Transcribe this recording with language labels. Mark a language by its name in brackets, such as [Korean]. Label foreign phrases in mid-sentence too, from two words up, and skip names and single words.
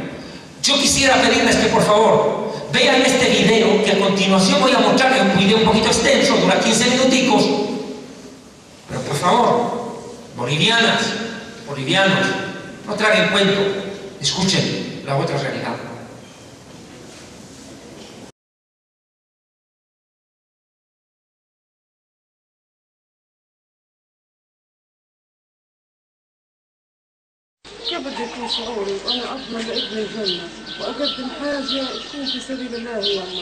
[Spanish] Yo quisiera pedirles que por favor vean este video, que a continuación voy a mostrar, un video un poquito extenso, dura 15 minuticos. Pero por favor, bolivianas, bolivianos, no traguen cuento, escuchen la otra realidad. [Arabic] كيف بده يكون شعوري وانا اضمن لابني الجنه واقدم حاجه تكون في سبيل الله يما.